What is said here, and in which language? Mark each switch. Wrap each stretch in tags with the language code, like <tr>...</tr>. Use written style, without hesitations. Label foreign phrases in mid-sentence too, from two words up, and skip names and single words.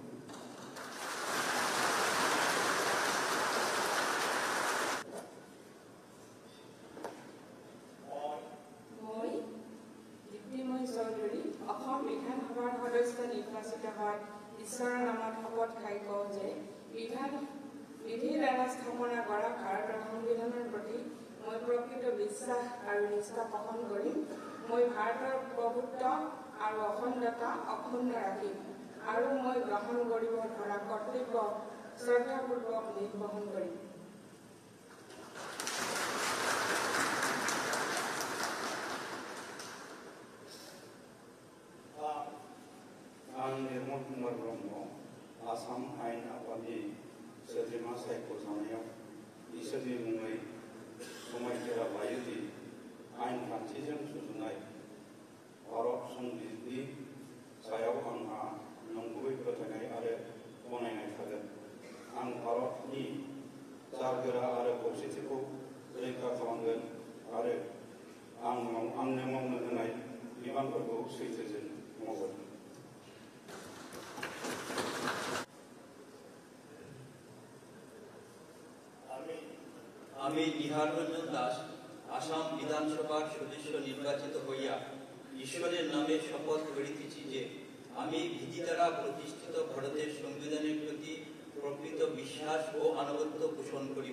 <as>অসম বিধানসভাৰ সদস্য নিৰ্বাচিত হোৱা ঈশ্বৰৰ নামত শপত খাই কওঁ যে বিধিৰ দ্বাৰা স্থাপনা কৰা ভাৰতৰ সংবিধানৰ প্ৰতি মই প্ৰকৃত বিশ্বাস আৰু নিষ্ঠা পোষণ কৰিম। মই ভাৰতৰ প্ৰভুত্ব আৰু অখণ্ডতা অক্ষুণ্ণ ৰাখিম আৰু মই গ্ৰহণ কৰিব ধৰা কৰ্তব্য শ্ৰদ্ধাপূৰ্বক নিৰ্বাহন কৰিম।</as> <brx>आं निर्मल कुमार ब्रह्म आसाम आयेन आफादनि सोद्रोमा सायख'जानायाव इसोरनि मुङै समायखेरा लायो दि आयेन खान्थिजों सुजुनाय भारत संबिजितनि सायाव आंहा नंगुबै फोथायनाय आरो गनायनाय थागोन। आं भारतनि जारगोरा आरो खौसेथिखौ रैखा खालामगोन आरो आंनो मावनो होनाय बिबानफोरखौ सैथोजों मावगोन।</brx> <bn>আমি নিহার রঞ্জন দাস আসাম বিধানসভার সদস্য নির্বাচিত হইয়া ঈশ্বরের নামে শপথ করিতেছি যে আমি বিধি দ্বারা প্রতিষ্ঠিত ভারতের সংবিধানের প্রতি প্রকৃত বিশ্বাস ও আনুগত্য পোষণ করিব।</bn>